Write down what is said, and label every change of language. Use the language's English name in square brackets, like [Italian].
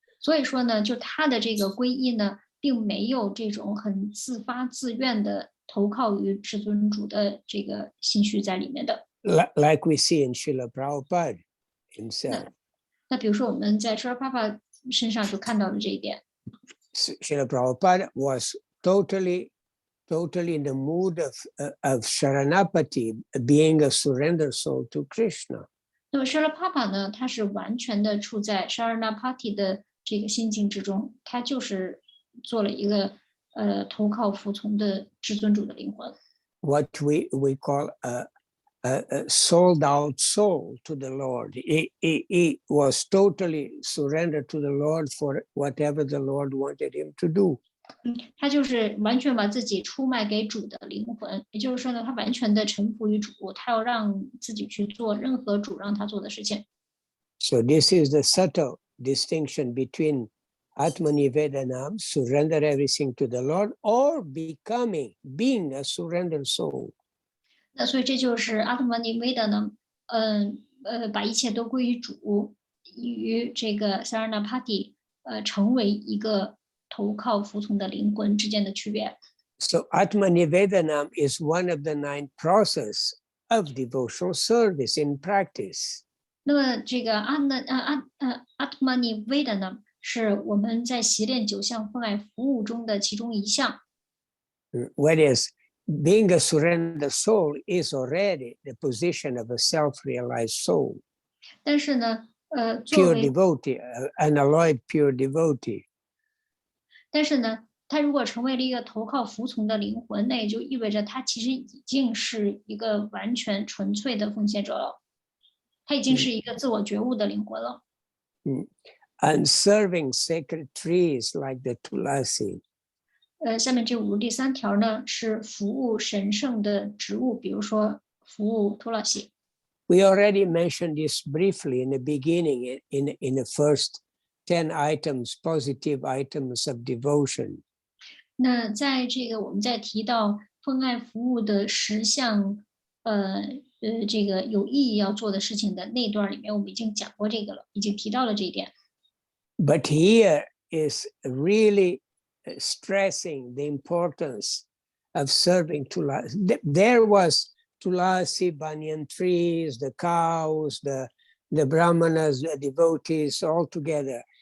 [Chinese] 所以说呢，就他的这个皈依呢，并没有这种很自发自愿的投靠于至尊主的这个心绪在里面的。 [English] Like we see in Srila Prabhupada himself. [Chinese] 那比如说我们在 Srila Prabhupada 身上就看到了这一点。 [English] Srila Prabhupada was totally in the mood of Sharanapati, being a surrender soul to Krishna. [Chinese] 那么 Srila Prabhupada 呢，他是完全的处在 Sharanapati 的这个心境之中，他就是做了一个投靠服从的至尊主的灵魂。 [English] What we call a sold out soul to the Lord. He was totally surrendered to the Lord for whatever the Lord wanted him to do. [Chinese] 他就是完全把自己出卖给主的灵魂，也就是说呢，他完全的臣服于主，他要让自己去做任何主让他做的事情。 [English] So this is the subtle distinction between Atmanivedanam, surrender everything to the Lord, or being a surrendered soul. [Chinese] 那所以这就是阿特曼尼维的呢，把一切都归于主，与这个 Saranapati 成为一个投靠服从的灵魂之间的区别。 [English] So Atmanivedanam is one of the 9 processes of devotional service in practice. [Chinese] 那么这个Atmanivedanam 呢，是我们在习练9项奉爱服务中的其中一项。 [English] Whereas being a surrender soul is already the position of a self-realized soul. [Chinese] 但是呢， [English] pure devotee, unalloyed pure devotee. [Chinese] 但是呢，他如果成为了一个投靠服从的灵魂，那也就意味着他其实已经是一个完全纯粹的奉献者了，他已经是一个自我觉悟的灵魂了。 [English] And serving sacred trees like the tulasi. [Chinese] 下面这第3条呢是服务神圣的植物，比如说服务图拉西。 [English] We already mentioned this briefly in the beginning in the first 10 items, positive items of devotion. [Chinese] 那在这个我们在提到奉爱服务的10项，这个有意义要做的事情的那段里面，我们已经讲过这个了，已经提到了这一点。 [English] But here is really stressing the importance of serving Tulasi. There was Tulasi, banyan trees, the cows, the brahmanas, the devotees all together.